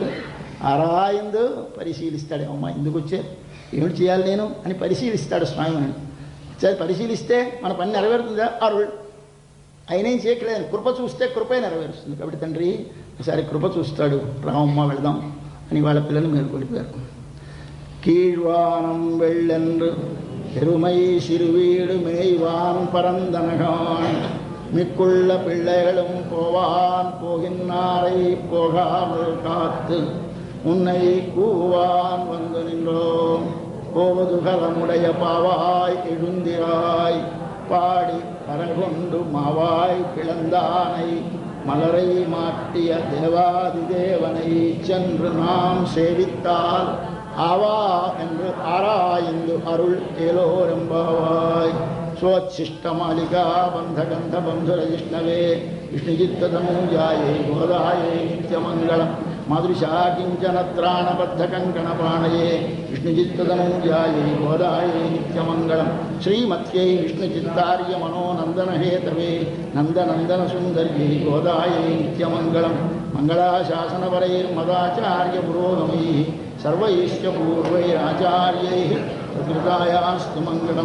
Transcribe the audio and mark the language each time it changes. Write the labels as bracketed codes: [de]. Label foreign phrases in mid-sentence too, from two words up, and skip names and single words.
[te] అరాయందు పరిశీలిస్తాడేమమ్మా, ఎందుకు వచ్చే, ఏమిటి చేయాలి నేను అని పరిశీలిస్తాడు స్వామి. పరిశీలిస్తే మన పని నెరవేరుతుందా? అరుళ్. ఆయనేం చేయట్లేదు, కృప చూస్తే కృపే నెరవేరుస్తుంది. కాబట్టి తండ్రి ఒకసారి కృప చూస్తాడు, రామమ్మ వెళదాం అని వాళ్ళ పిల్లల్ని మేలుకొలిపారు. [ta] கீழ்வானம் வெள்ளென்று பெருமை சிறுவீடு மேய்வான் பரந்தனகான் மிக்குள்ள பிள்ளைகளும் போவான் போகின்னாரை போகாமல் காத்து உன்னை கூவான் வந்து நின்றோம். போவதுகலமுடைய பாவாய் எழுந்திராய் பாடி பரகொண்டு மாவாய் பிளந்தானை மலரை மாட்டிய தேவாதி தேவனை சென்று நாம் சேவித்தால் ஆவா என்று ஆராய்ந்து அருள் ஏலோரெம்பாவாய். [sa] स्वच्छिष्टमालिका बन्धगन्धबन्धुरजिष्णवे विष्णुचित्ततनूजायै गोदायै नित्यमङ्गलम् मादृशा किञ्चन त्राणबद्धकङ्कणपाणये विष्णुचित्ततनूजायै गोदायै नित्यमङ्गलम् श्रीमत्यै विष्णुचित्तार्यमनोनन्दनहेतवे नन्दनन्दनसुन्दर्यै गोदायै नित्यमङ्गलम् मङ्गलाशासनवरैर्मदाचार्यपुरोगमैः सर्वैश्च पूर्वैराचार्यैः कृतायास्तु मङ्गलम्.